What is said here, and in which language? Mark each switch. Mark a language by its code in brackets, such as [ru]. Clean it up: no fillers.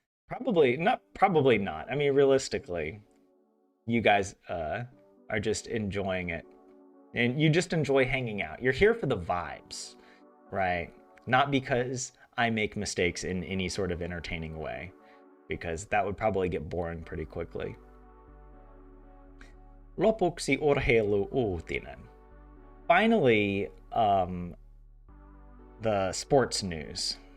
[en] Probably not. I mean, realistically, you guys are just enjoying it, and you just enjoy hanging out. You're here for the vibes, right? Not because I make mistakes in any sort of entertaining way, because that would probably get boring pretty quickly. [fi] Lopuksi urheilu-uutinen. [en] Finally, the sports news.